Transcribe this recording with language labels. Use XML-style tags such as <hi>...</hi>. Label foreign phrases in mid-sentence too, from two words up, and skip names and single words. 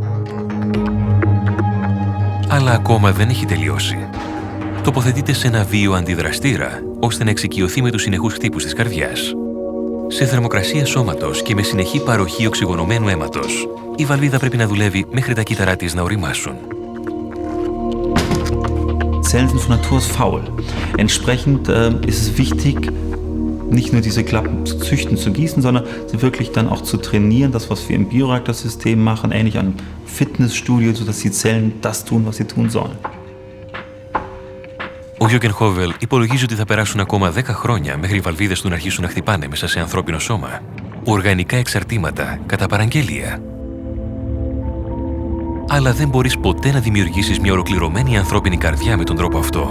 <el>Αλλά ακόμα δεν έχει τελειώσει. Τοποθετείται σε ένα βίο αντιδραστήρα, ώστε να εξοικειωθεί με τους συνεχούς χτύπους της καρδιάς. Σε θερμοκρασία σώματος και με συνεχή παροχή οξυγονωμένου αίματος, η βαλβίδα πρέπει να δουλεύει μέχρι τα κύτταρά της να οριμάσουν.</el> <de>Zellen sind von Natur aus faul. Entsprechend ist es wichtig, nicht nur diese Klappen zu züchten, zu gießen, sondern sie wirklich dann auch zu trainieren, das, was wir im Bioreaktorsystem machen, ähnlich an Fitnessstudio, sodass die Zellen das tun, was sie tun sollen.</de> <el>Ο Γιώργεν Χόβελ υπολογίζει ότι θα περάσουν ακόμα 10 χρόνια μέχρι οι βαλβίδες του να αρχίσουν να χτυπάνε μέσα σε ανθρώπινο σώμα. Οργανικά εξαρτήματα κατά παραγγελία. Αλλά δεν μπορείς ποτέ να δημιουργήσεις μια ολοκληρωμένη ανθρώπινη καρδιά με τον τρόπο αυτό.</el>